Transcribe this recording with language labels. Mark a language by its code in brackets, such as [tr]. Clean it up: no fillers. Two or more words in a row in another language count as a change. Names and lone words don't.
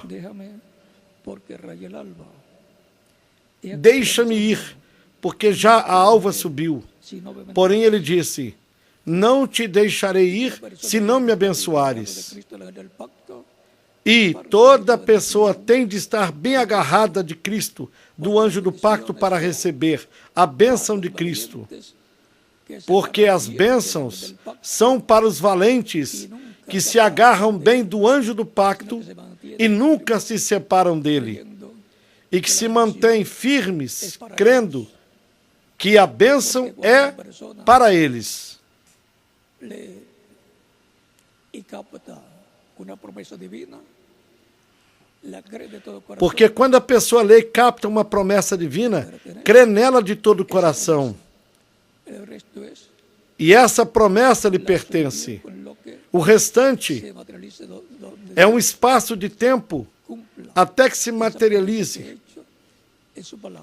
[es] déjame porque raya el alba. Y aquí [pt] deixa-me ir, porque já a alva subiu. [es] si no me [pt] Porém ele disse, não te deixarei ir se não me abençoares. [es] Cristo, el ángel del pacto, [pt] E toda pessoa tem de estar bem agarrada de Cristo, do anjo do pacto, para receber a bênção de Cristo. Porque as bênçãos são para os valentes que se agarram bem do anjo do pacto e nunca se separam dele, e que se mantêm firmes, crendo que a bênção é para eles. [es] y capta una promesa divina, la cree de todo corazón. [pt] Porque quando a pessoa lê e capta uma promessa divina, crê nela de todo o coração. [es] El resto es [pt] E essa promessa lhe pertence. [es] con lo que [pt] O restante [es] se materialice donde [pt] é um espaço de tempo [es] cumpla [pt] até que se materialize [es] hecho en su palabra.